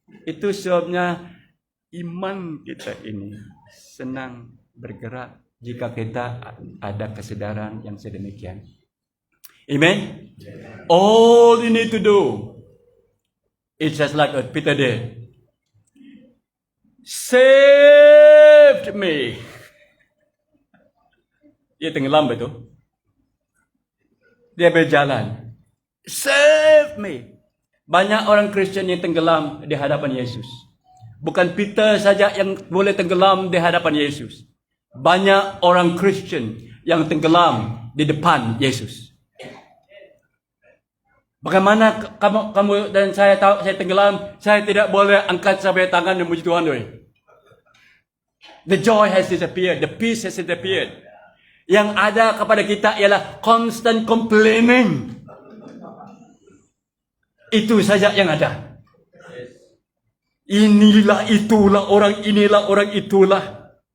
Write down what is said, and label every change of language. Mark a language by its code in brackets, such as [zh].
[ms] Itu sebabnya iman kita ini senang bergerak jika kita ada kesadaran yang sedemikian. Amen? [en] All you need to do, it's just like what Peter did. Saved me. [ms] Dia tenggelam betul. Dia berjalan. [en] Save me. [ms] Banyak orang Kristen yang tenggelam di hadapan Yesus. Bukan Peter saja yang boleh tenggelam di hadapan Yesus. Banyak orang Kristen yang tenggelam di depan Yesus. Bagaimana kamu dan saya tahu saya tenggelam, saya tidak boleh angkat sampai tangan dan memuji Tuhan doi. [en] The joy has disappeared, the peace has disappeared. [ms] Yang ada kepada kita ialah [en] constant complaining. [ms] Itu saja yang ada. Inilah itulah orang inilah orang itulah.